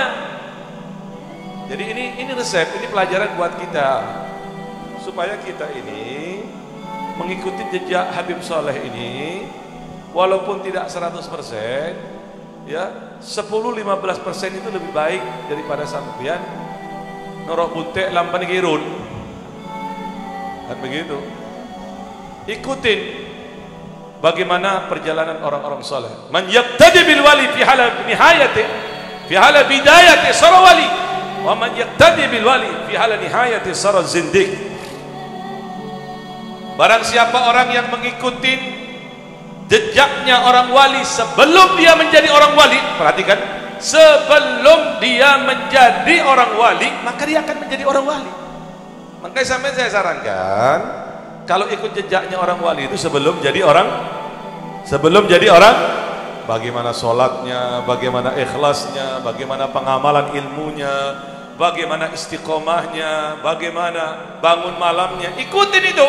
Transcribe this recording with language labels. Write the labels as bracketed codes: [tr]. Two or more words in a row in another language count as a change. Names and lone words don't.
[id] Jadi ini resep, ini pelajaran buat kita, supaya kita ini mengikuti jejak Habib Saleh ini, walaupun tidak 100%, ya 10-15% itu lebih baik daripada [jv] sampean norok butek lampan girun, [id] kan begitu. Ikutin bagaimana perjalanan orang-orang saleh. [ar] من يقتدي بالولي في حالة نهايته، في حالة بدايته صار ولي، ومن يقتدي بالولي في حالة نهايته صار زنديق. [id] Barang siapa orang yang mengikuti jejaknya orang wali sebelum dia menjadi orang wali, perhatikan, sebelum dia menjadi orang wali, maka dia akan menjadi orang wali. Makanya sampai saya sarankan, kalau ikut jejaknya orang wali itu sebelum jadi orang, bagaimana sholatnya, bagaimana ikhlasnya, bagaimana pengamalan ilmunya, bagaimana istiqomahnya, bagaimana bangun malamnya, ikutin itu.